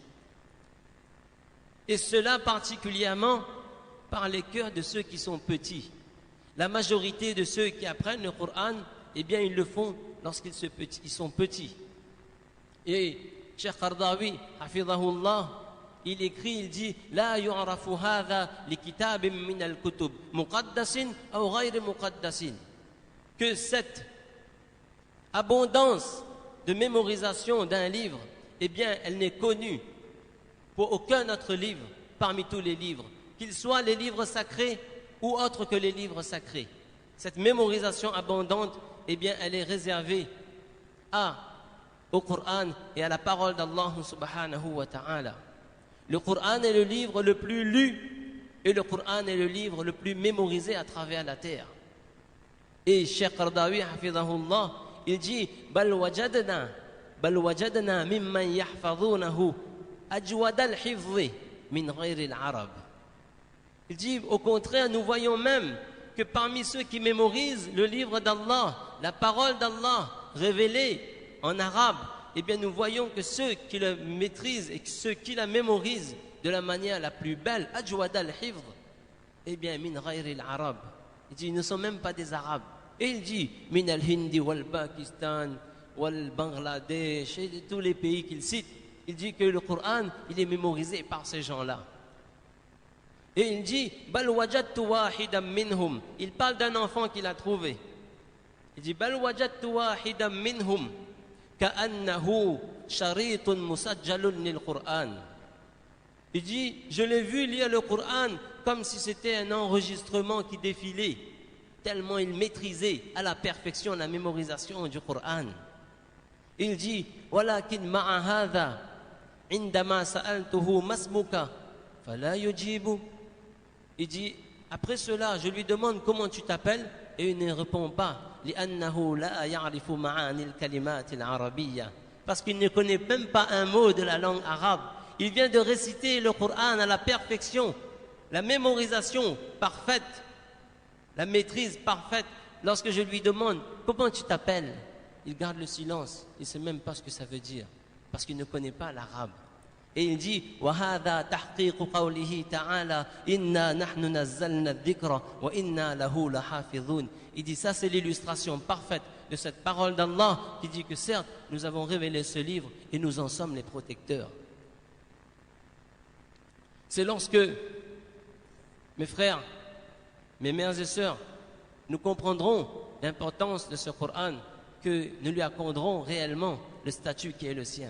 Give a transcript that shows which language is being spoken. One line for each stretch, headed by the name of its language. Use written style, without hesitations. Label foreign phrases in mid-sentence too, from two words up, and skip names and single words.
French: Et cela particulièrement par les cœurs de ceux qui sont petits. La majorité de ceux qui apprennent le Coran, eh bien ils le font lorsqu'ils sont petits. Et Cheikh Qardawi, hafidhahullah, il écrit, il dit
Arabic: لا يعرف هذا لكتاب من الكتب مقدس أو غير مقدس.
French: Que cette abondance de mémorisation d'un livre, eh bien elle n'est connue pour aucun autre livre parmi tous les livres, qu'ils soient les livres sacrés ou autres que les livres sacrés. Cette mémorisation abondante, eh bien elle est réservée au Coran et à la parole d'Allah
Arabic: سبحانه وتعالى.
French: Le Coran est le livre le plus lu et le Coran est le livre le plus mémorisé à travers la terre. Et Cheikh Qardawi, hafidhahullah, il dit
Arabic: بل وجدنا ممن يحفظونه أجود الحفظ من غير العرب.
French: Il dit au contraire, nous voyons même que parmi ceux qui mémorisent le livre d'Allah, la parole d'Allah révélée en arabe, eh bien nous voyons que ceux qui le maîtrisent et ceux qui la mémorisent de la manière la plus belle,
Arabic: أجود الحفظ,
French: eh bien
Arabic: من غير العرب.
French: Il dit ils ne sont même pas des arabes. Et il dit
Arabic: من الهند والباكستان وبنغلاديش
French: et de tous les pays qu'il cite. Il dit que le Coran, il est mémorisé par ces gens-là. Et il dit
Arabic: بل وجدت واحدا منهم.
French: Il parle d'un enfant qu'il a trouvé. Il dit
Arabic: بل وجدت واحدا منهم كأنه شريط مسجل للقرآن.
French: Il dit je l'ai vu lire le Coran comme si c'était un enregistrement qui défilait, tellement il maîtrisait à la perfection la mémorisation du Coran. Il dit
Arabic: ولكن مع هذا عندما سألته ما اسمك فلا يجيب.
French: Il dit après cela je lui demande comment tu t'appelles et il ne répond pas
Arabic: لأنه لا يعرف معاني الكلمات العربية,
French: parce qu'il ne connaît même pas un mot de la langue arabe. Il vient de réciter le Coran à la perfection, la mémorisation parfaite, la maîtrise parfaite. Lorsque je lui demande comment tu t'appelles, il garde le silence, il ne sait même pas ce que ça veut dire, parce qu'il ne connaît pas l'arabe. Et il dit
Arabic: وَهَذَا تَحْقِيقُ قَوْلِهِ تَعَالَى إِنَّا نَحْنُ نَزَّلْنَا الذِّكْرَ وَإِنَّا لَهُ لَحَافِظُونَ.
French: Il dit ça c'est l'illustration parfaite de cette parole d'Allah qui dit que certes, nous avons révélé ce livre et nous en sommes les protecteurs. C'est lorsque, mes frères, mes mères et sœurs, nous comprendrons l'importance de ce Coran que nous lui accorderons réellement le statut qui est le sien.